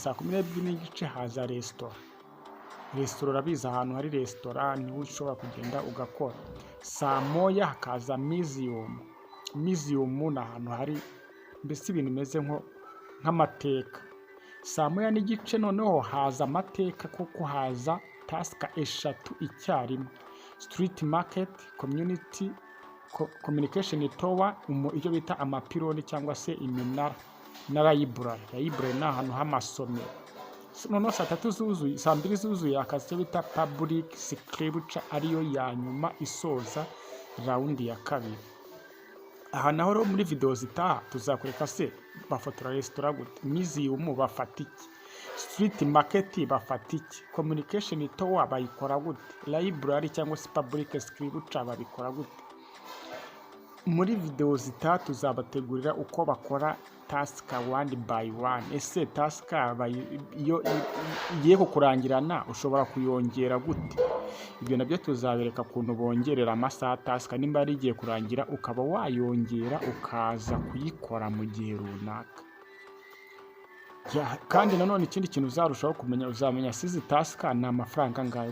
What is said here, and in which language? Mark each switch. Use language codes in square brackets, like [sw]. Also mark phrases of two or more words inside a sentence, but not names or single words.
[rw] Urumva 12:30 haza restaurant, resitora urabizi ahantu hari resitora niho ushobora kugenda ugakora. Saa moya hakaza museum ni ahantu hari mbese ibintu bimeze nk'amateka. Saa moya n'igice noneho haza amateka kuko haza tasika eshatu icyarimwe: [en] street market, community communication tower, [rw] icyo bita amapironi cyangwa se iminara, na library ni ahantu h'amasomero. Noneho saa 3 zuzuye, saa 2 zuzuye hakaza icyo bita [en] public scripture, [rw] ariyo ya nyuma isoza raundi ya kabiri. Aha naho rero muri video zitaha tuzakwereka se bafotora resitora gute, museum bafata iki, [en] street market [rw] bafata iki, [en] communication tower [rw] bayikora gute, library cyangwa se [en] public scripture [rw] babikora gute. Muri video zitaha tuzabategurira uko bakora [en] task one by one. [rw] Ese task iyo igiye kukurangirana ushobora kuyongera gute? Ibyo nabyo tuzabereka kuntu bongerera amasaha task, nimba ari igiye kurangira ukaba wayongera ukaza kuyikora mu gihe runaka. Kandi nanone ikindi kintu uzarushaho kumenya, uzamenya sizi task ni amafaranga ngayo.